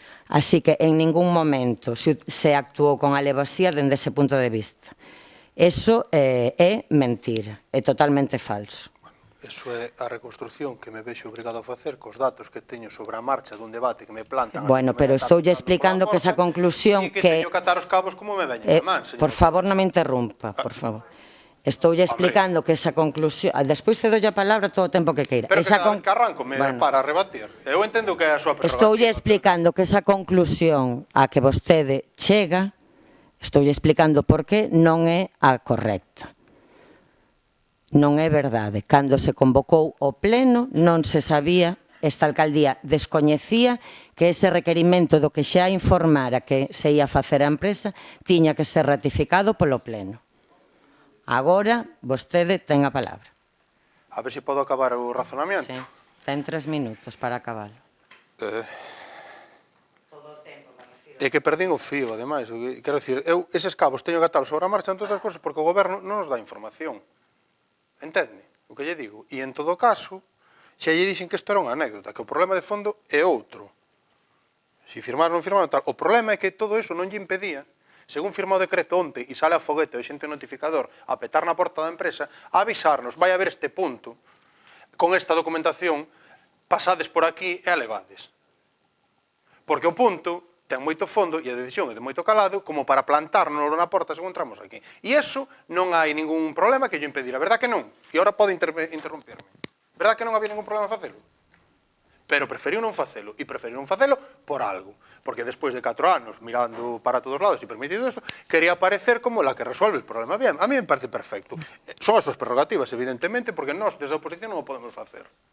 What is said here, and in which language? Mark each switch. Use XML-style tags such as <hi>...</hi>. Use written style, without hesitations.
<gl>Así que en ningún momento se actuou con alevosía dende ese punto de vista. Eso é mentira, é totalmente falso. Eso é a reconstrucción que me vexo obrigado a facer cos datos que teño sobre a marcha dun debate que me plantan. Bueno, pero estoulle explicando que esa conclusión que teño que atar os cabos como me veñen a man, señor. Por favor, non me interrumpa, por favor. Estoulle explicando que esa conclusión... Despois cedo a palabra todo o tempo que queira. Pero que cada vez que arranco me para rebatir. Eu entendo que é a súa prerrogativa. Estoulle explicando que esa conclusión a que vostede chega, estoulle explicando por que non é a correcta. Non é verdade. Cando se convocou o pleno non se sabía, esta alcaldía descoñecía que ese requerimento do que xa informara que se ia facer a empresa tiña que ser ratificado polo pleno. Agora, vostede ten a palabra. A ver se podo acabar o razonamiento. Sí, ten 3 minutos para acabalo. É que perdín o fío, ademais. Quero dicir, eu eses cabos teño que atalos sobre a marcha, entre outras cosas, porque o goberno non nos dá información. Entende o que lle digo? E en todo caso, xa lle dixen que isto era unha anécdota, que o problema de fondo é outro. Se firmaron ou non firmaron tal. O problema é que todo eso non lle impedía, según firma o decreto onte e sale a foguete o xente notificador a petar na porta da empresa, a avisarnos, vai haber este punto, con esta documentación, pasades por aquí e alevades. Porque o punto ten moito fondo e a decisión é de moito calado como para plantárnoslo na porta según entramos aquí. E iso non hai ningún problema que lle impedir. A verdad que non. E agora pode interrumpirme. Verdad que non había ningún problema en facelo? Pero preferiu non facelo, e preferiu non facelo por algo, porque despois de 4 anos mirando para todos lados e permitido isto, quería aparecer</gl> <es>como la que resolve el problema. Bien, a mí me parece perfecto.</es> <gl>Son as súas prerrogativas, evidentemente, porque nós desde a oposición non o podemos facer.</gl>